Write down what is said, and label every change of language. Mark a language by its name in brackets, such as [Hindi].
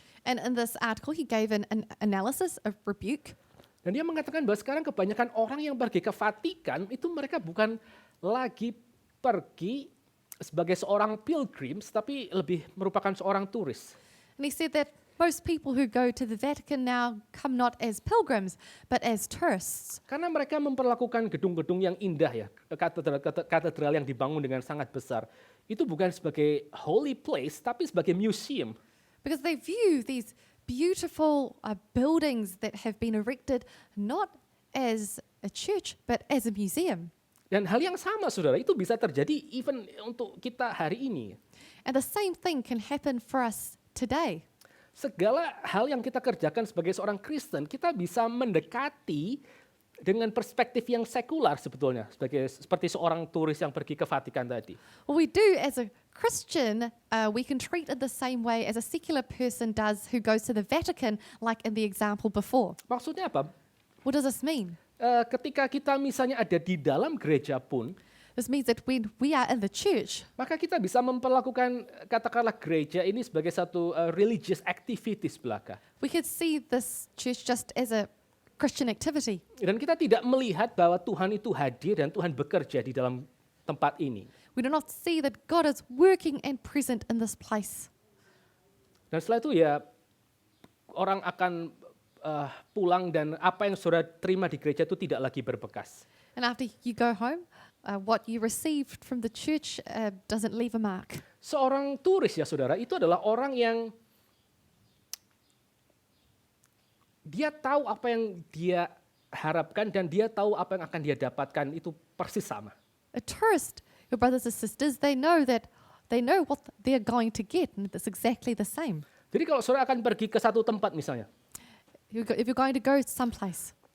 [English] And in this article, he gave an analysis of rebuke. [Indonesian] Dan dia mengatakan bahwa sekarang kebanyakan orang yang pergi ke Vatikan itu mereka bukan lagi pergi sebagai seorang pilgrims, tapi lebih merupakan seorang turis. [English] And he said that most people who go to the Vatican now come not as pilgrims, but as tourists. [Indonesian] Karena mereka memperlakukan gedung-gedung yang indah ya, katedral yang dibangun dengan sangat besar, itu bukan sebagai [English] holy place, [Indonesian] tapi sebagai museum. [English] Because they view these beautiful buildings that have been erected not as a church, but as a museum. [Indonesian] Dan hal yang sama, saudara, itu bisa terjadi even untuk kita hari ini. [English] And the same thing can happen for us today. [Indonesian] Segala hal yang kita kerjakan sebagai seorang Kristen, kita bisa mendekati dengan perspektif yang sekular sebetulnya, seperti seorang turis yang pergi ke Vatikan tadi. [English] What we do as a Christian, we can treat it the same way as a secular person does who goes to the Vatican, like in the example before. [Indonesian] Maksudnya apa? [English] What does this mean? [Indonesian] Ketika kita misalnya ada di dalam gereja pun, [English] This means that when we are in the church, [Indonesian] maka kita bisa memperlakukan katakanlah gereja ini sebagai satu [English] religious activities [Indonesian] belaka. [English] we could see this church just as a Christian activity. [Indonesian] Dan kita tidak melihat bahwa Tuhan itu hadir dan Tuhan bekerja di dalam tempat ini. [English] We do not see that God is working and present in this place. [Indonesian] Dan setelah itu ya orang akan pulang dan apa yang saudara terima di gereja itu tidak lagi berbekas. [English] And after you go home, what you received from the church doesn't leave a mark. [Indonesian] Seorang turis ya saudara, itu adalah orang yang dia tahu apa yang dia harapkan dan dia tahu apa yang akan dia dapatkan itu persis sama. [English] A tourist, your brothers and sisters, they know what they're going to get, and it's exactly the same. [Indonesian] Jadi kalau saudara akan pergi ke satu tempat misalnya, [English] If you're going to go someplace,